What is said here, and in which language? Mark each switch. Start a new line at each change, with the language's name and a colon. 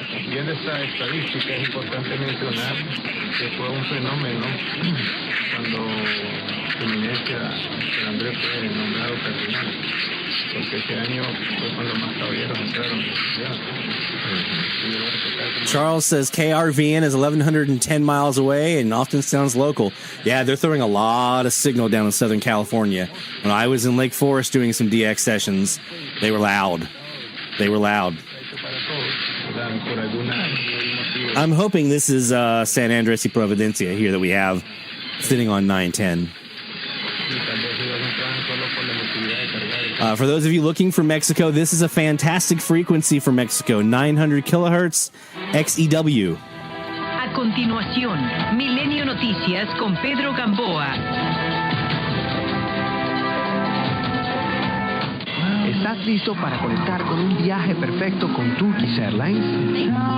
Spanish: Y en esta estadística es importante mencionar que fue un fenómeno cuando su eminencia San Andrés fue nombrado cardenal, porque ese año fue cuando más caballeros entraron en la ciudad.
English: Charles says KRVN is 1,110 miles away and often sounds local. Yeah, they're throwing a lot of signal down in Southern California. When I was in Lake Forest doing some DX sessions, they were loud. I'm hoping this is San Andres y Providencia here that we have sitting on 910. For those of you looking for Mexico, this is a fantastic frequency for Mexico, 900 kilohertz XEW.
Spanish: A continuación, Milenio Noticias con Pedro Gamboa. ¿Estás listo para conectar con un viaje perfecto con Turkish Airlines?